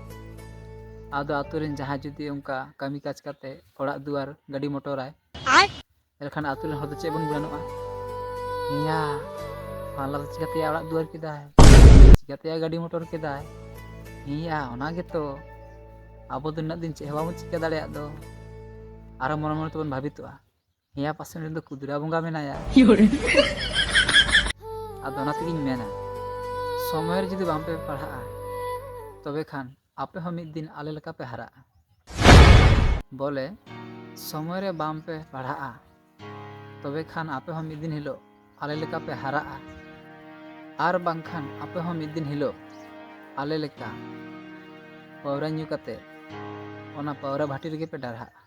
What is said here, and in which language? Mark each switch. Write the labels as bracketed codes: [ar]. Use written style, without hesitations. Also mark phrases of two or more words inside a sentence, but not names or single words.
[sat] आदो आतु रेन जहां जुदी उनका कामी काज कते ओड़ा दुआर गाड़ी मोटर आय एलखान आतु रेन हर दो चे बन बुलानोआ हिया पाला चिकाते ओड़ा दुआर केदा चिकाते गाड़ी मोटर केदा हिया ओना गेतो आबो दो ना दिन चे हवा मु चिका दाड़े दो आरो मन मन तबन भाबितोआ हिया पासे रेन दो कुदरा बंगा मेनाया आदो ना तेगिन मेना समय रे जुदी बाम पे पढ़ा तबे खान आपे हम मिद दिन आले लका पे हरा बोले समय रे बाम पे पढ़ा तबे खान आपे हम मिद दिन हिलो आले लका पे हरा आर बांखान आपे हम मिद दिन हिलो आले लका पावरा न्यू कते ओना पावरा भाटी रेगे पे डरहा